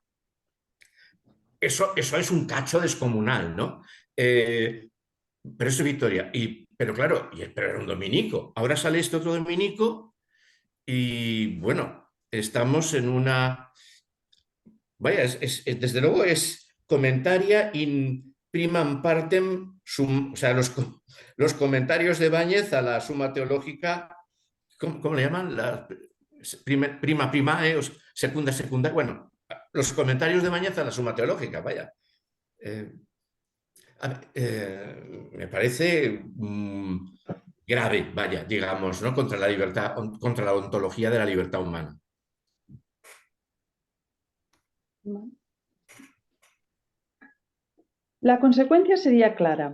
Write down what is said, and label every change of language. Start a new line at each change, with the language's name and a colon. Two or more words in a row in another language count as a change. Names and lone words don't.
Spanish: Eso es un cacho descomunal, ¿no? Pero eso es Vitoria. Pero claro, pero era un dominico. Ahora sale este otro dominico y bueno, estamos en una... Vaya, desde luego es
Latin: comentaria in primam partem,
Spanish: o sea, los comentarios de Báñez a la Suma Teológica, ¿cómo le llaman?
Latin: Prima primae, secunda secundaria,
Spanish: bueno, los comentarios de Báñez a la Suma Teológica, vaya. Me parece grave, vaya, digamos, ¿no? Contra la libertad, contra la ontología de la libertad humana. La consecuencia sería clara.